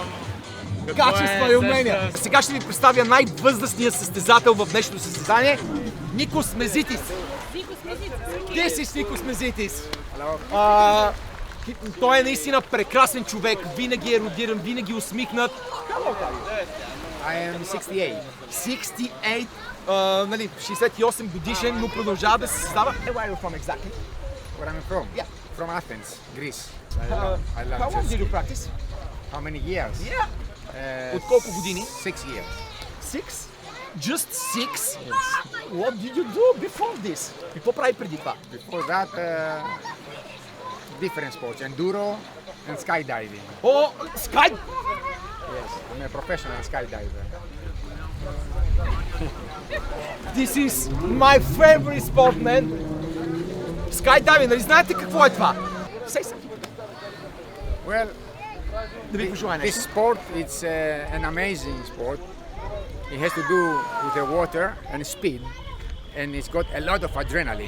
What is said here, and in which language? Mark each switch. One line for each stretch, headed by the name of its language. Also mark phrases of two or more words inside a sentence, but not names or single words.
Bulgarian: качества и умения. Сега ще ви представя най-възрастния състезател в днешното състезание. Никос Мезитис. Ти си Никос Мезитис. Той е наистина прекрасен човек, винаги е родиран, винаги усмихнат.
English: I am 68. 68,
Bulgarian: нали, 68 годишен, но продължава да се създава.
English: Where are you from exactly? Where I'm from? Yeah, from Athens, Greece. I love How long jet did you ski. practice? How many years? Yeah.
Bulgarian: От колко години?
English: 6 years. 6? Just 6? What did you do before this?
Bulgarian: Какво прави преди това?
English: Before that, different sports, enduro and skydiving.
Bulgarian: О, скай!
English: Yes, I'm a professional skydiver. This is my favorite sport, man. Skydiving,
Bulgarian: нали знаете какво е това?
English: Say something. Well,
Bulgarian: Да ви пожелая
English: this
Bulgarian: нещо.
English: sport it's an amazing sport. It has to do with the water and speed, and it's got a lot of adrenaline.